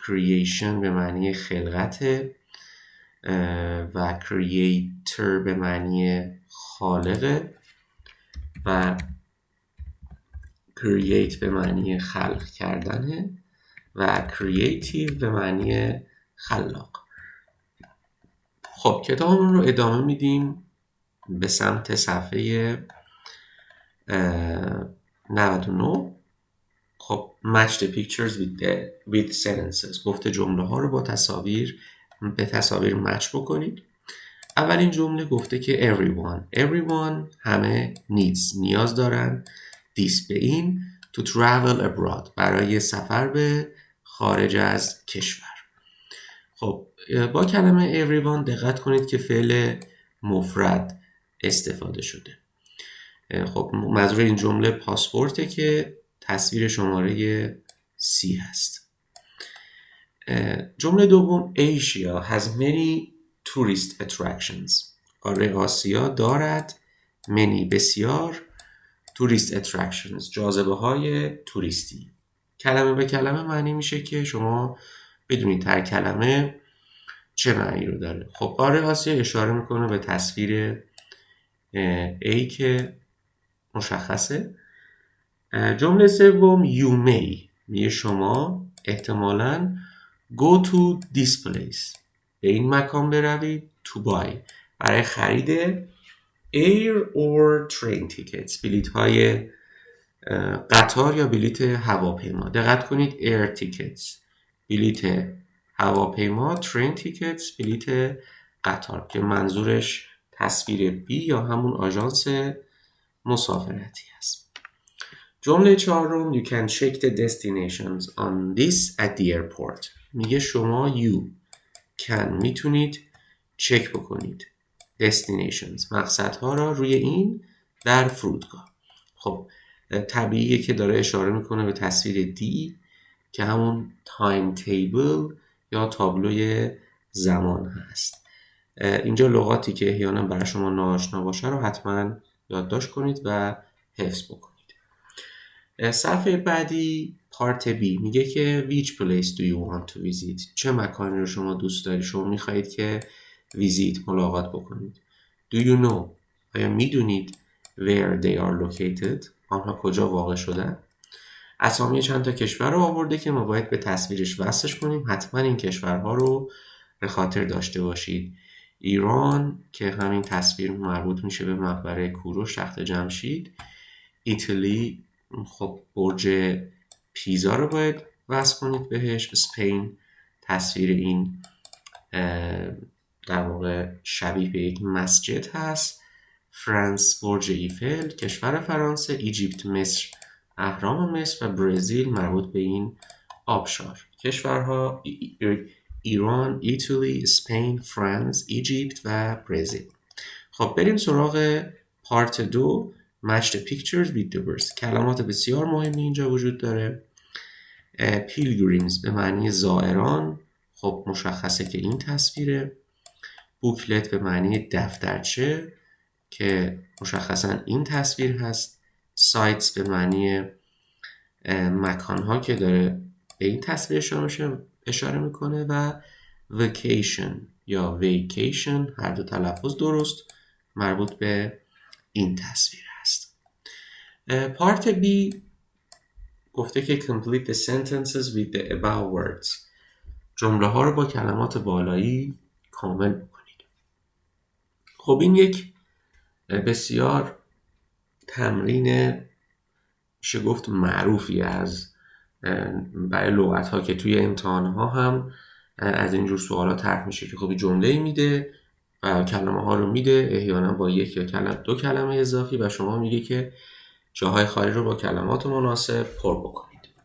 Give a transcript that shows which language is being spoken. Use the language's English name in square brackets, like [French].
[Persian] creation به معنی خلقت و creator به معنی خالق و create به معنی خلق کردنه و creative به معنی خلاق. خب کتابمون رو ادامه میدیم به سمت صفحه 99. [English] خب match the pictures with sentences. [Persian] گفته جمله ها رو با به تصاویر مچ بکنید. اولین جمله گفته که everyone همه نیاز دارن this به این [English] to travel abroad [Persian] برای سفر به خارج از کشور. خب با کلمه everyone دقت کنید که فعل مفرد استفاده شده. خب منظور این جمله پاسپورته که تصویر شماره 30 هست. جمله دوم [English] Asia has many tourist attractions. [Persian] قاره آسیا دارد many بسیار [English] tourist attractions [Persian] جاذبه های توریستی. کلمه به کلمه معنی میشه که شما بدونید هر کلمه چه معنی رو داره. خب قاره آسیا اشاره میکنه به تصویر A که مشخصه. جمله سوم [English] you may [Persian] میگه شما احتمالاً [English] go to this place [Persian] به این مکان بروید [English] to buy [Persian] برای خرید [English] air or train tickets [Persian] بلیط های قطار یا بلیط هواپیما. دقت کنید [English] air tickets [Persian] بلیط هواپیما، [English] train tickets [Persian] بلیط قطار که منظورش تصویر B یا همون آژانس مسافرتی است. [English] جمله چهارم you can check the destinations on this at the airport. [Persian] میگه شما [English] you can [Persian] میتونید چک بکنید destinations مقصدها را روی این در فرودگاه. خب طبیعیه که داره اشاره میکنه به تصویر D که همون تایم تیبل یا تابلوی زمان هست. اینجا لغاتی که احیانا برای شما ناآشنا باشه رو حتما یادداشت کنید و حفظ بکنید. صفحه بعدی پارت بی میگه که [English] which place do you want to visit، [Persian] چه مکانی رو شما دوست دارید، شما میخواهید که ویزیت ملاقات بکنید. [English] do you know، [Persian] آیا میدونید [English] where they are located، [Persian] آنها کجا واقع شدن. اسامی چند تا کشور رو آورده که ما باید به تصویرش وصلش کنیم. حتما این کشورها رو به خاطر داشته باشید. ایران که همین تصویر مربوط میشه به مقبره کوروش تخت جمشید. ایتالی خب برج پیزا رو باید وصل کنید بهش. اسپین تصویر این در واقع شبیه به یک مسجد هست. فرانس برج ایفل. کشور فرانسه ایجیپت مصر اهرام مصر. و برزیل مربوط به این آبشار. کشورها ایران، ایتالی، اسپین، فرانس، ایجیپت و برزیل. خب بریم سراغ پارت 2 [English] match the pictures with the words. [Persian] کلمات بسیار مهمی اینجا وجود داره. pilgrims به معنی زائران، خب مشخصه که این تصویره. بوکلت به معنی دفترچه که مشخصا این تصویر هست. سایتس به معنی مکانها که داره به این تصویر اشاره میکنه. و vacation یا vacation، هر دو تلفظ درست، مربوط به این تصویر هست. پارت بی گفته که [English] complete the sentences with the above words. [Persian] جمله ها رو با کلمات بالایی کامل بکنید. خب این یک بسیار تمرین میشه گفت معروفی از برای لغت ها که توی امتحان ها هم از اینجور سوالات طرح میشه که خب جمله میده و کلمه ها رو میده، احیانا با یک یا دو کلمه اضافی، و شما میگه که جاهای خالی رو با کلمات مناسب پر بکنید.